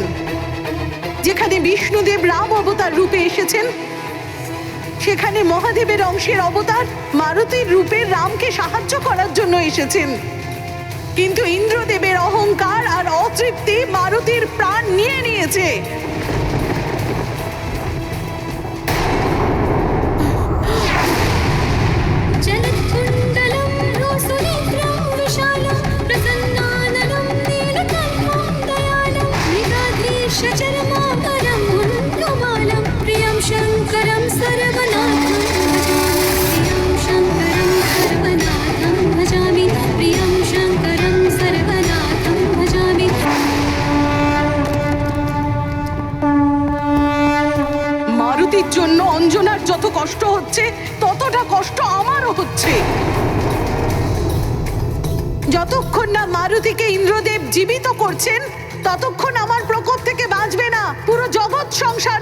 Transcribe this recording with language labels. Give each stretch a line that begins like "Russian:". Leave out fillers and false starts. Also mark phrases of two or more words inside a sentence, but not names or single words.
Bangla: যেখানে বিষ্ণুদেব রাম অবতার রূপে এসেছেন, সেখানে মহাদেবের অংশের অবতার মারুতির রূপে রামকে সাহায্য করার জন্য এসেছেন। কিন্তু ইন্দ্রদেবের অহংকার আর অতৃপ্তি মারুতির প্রাণ নিয়ে নিয়েছে।
Sanskrit: जलत्कुण्डलं रोसुनेत्रं विशालं प्रसन्नाननं नीलकण्ठं दयालं मृगाधीशचर्माकरं मुण्डमालं प्रियं शङ्करं सर्वनाथं भजामि प्रियं शङ्करं सर्वनाथं भजामि
Bangla: মারুতির জন্য অঞ্জনার যত কষ্ট হচ্ছে ততটা কষ্ট আমারও হচ্ছে। যতক্ষণ না মারুতিকে ইন্দ্রদেব জীবিত করছেন ততক্ষণ আমার প্রকোপ থেকে বাঁচবে না পুরো জগৎ সংসার।